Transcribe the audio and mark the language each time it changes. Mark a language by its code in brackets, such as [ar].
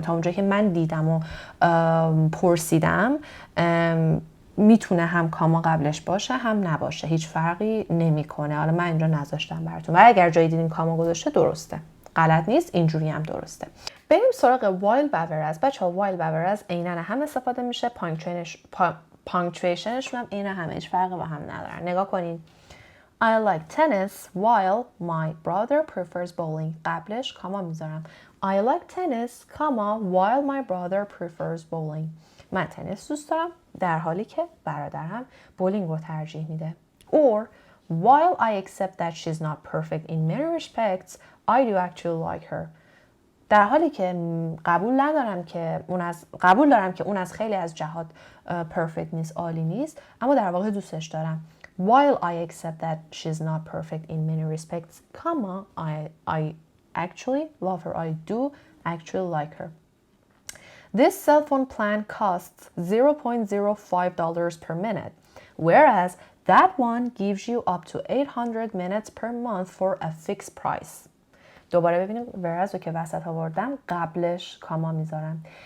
[fa] تا اونجایی که من دیدم و پرسیدم میتونه هم کاما قبلش باشه هم نباشه، هیچ فرقی نمیکنه. حالا من اینجا نذاشتم براتون و اگر جایی دیدین کاما گذاشته درسته، غلط نیست، اینجوری هم درسته. بریم سراغ while و whereas. بچه‌ها while و whereas عیناً هم استفاده میشه، پانکچویشنشون هم عیناً هم، هیچ فرقی با هم ندارن. نگاه کنین. [en] I like tennis while my brother prefers bowling. [fa] قبلش کاما میذارم. [en] I like tennis, while my brother prefers bowling. [fa] من تنیس دوست دارم در حالی که برادرم بولینگ رو ترجیح میده. [en] Or while I accept that she's not perfect in many respects, I do actually like her. [fa] در حالی که قبول دارم که اون از خیلی از جهات perfect نیست، عالی نیست، اما در واقع دوستش دارم. [en] While I accept that she's not perfect in many respects, I actually love her. I do actually like her. This cell phone plan costs $0.05 per minute, whereas that one gives you up to 800 minutes per month for a fixed price. [fa] دوباره ببینیم whereas رو که وسط آوردم قبلش کاما میذارم.